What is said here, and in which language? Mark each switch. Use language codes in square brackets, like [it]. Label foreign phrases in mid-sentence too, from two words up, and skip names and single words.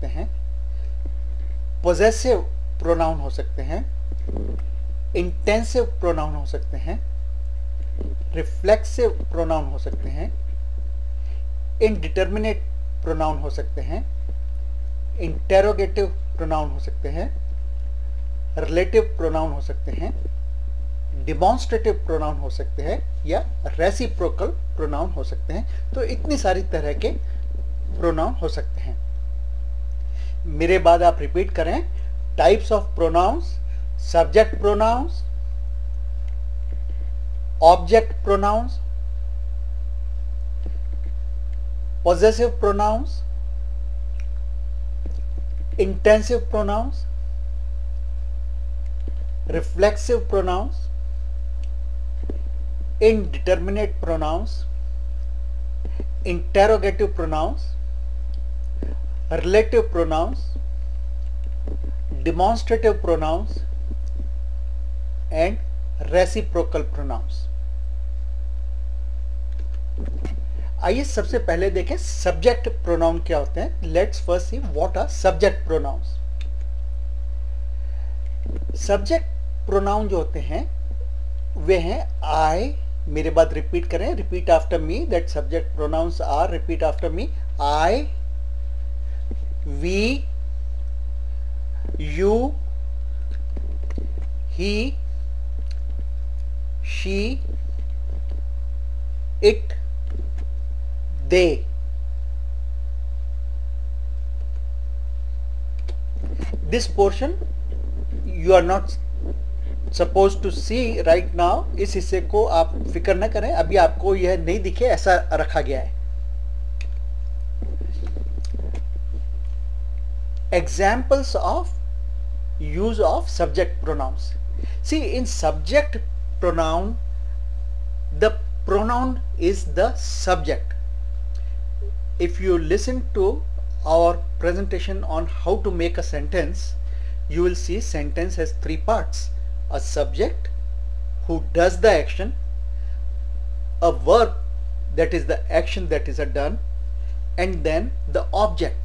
[hi] हैं, [en] possessive pronoun [hi] हो सकते हैं, [en] intensive pronoun [hi] हो सकते हैं, [en] reflexive pronoun [hi] हो सकते हैं, [en] indeterminate pronoun [hi] हो सकते हैं, [en] interrogative pronoun [hi] हो सकते हैं, [en] relative pronoun [hi] हो सकते हैं, [en] demonstrative pronoun [hi] हो सकते हैं या [en] reciprocal pronoun [hi] हो सकते हैं. तो इतनी सारी तरह के प्रोनाउन हो सकते हैं. मेरे बाद आप रिपीट करें. [en] Types of pronouns: subject pronouns, object pronouns, possessive pronouns, intensive pronouns, reflexive pronouns, indeterminate pronouns, interrogative pronouns, relative pronouns, demonstrative pronouns and reciprocal pronouns. [hi] आइए सबसे पहले देखें [en] subject pronoun [hi] क्या होते हैं. [en] Let's first see what are subject pronouns. subject pronoun [hi] जो होते हैं वे हैं [en] आई. [hi] मेरे बाद रिपीट करें. [en] Repeat after me. That subject pronouns are, repeat after me, I, we, you, he, she, it, they. This portion you are not supposed to see right now. [hi] इस हिस्से को आप फिक्र न करें, अभी आपको यह नहीं दिखे ऐसा रखा गया है. [en] Examples of use of subject pronouns. See, in subject pronoun, the pronoun is the subject. If you listen to our presentation on how to make a sentence, you will see sentence has three parts: a subject who does the action, a verb that is the action that is done, and then the object.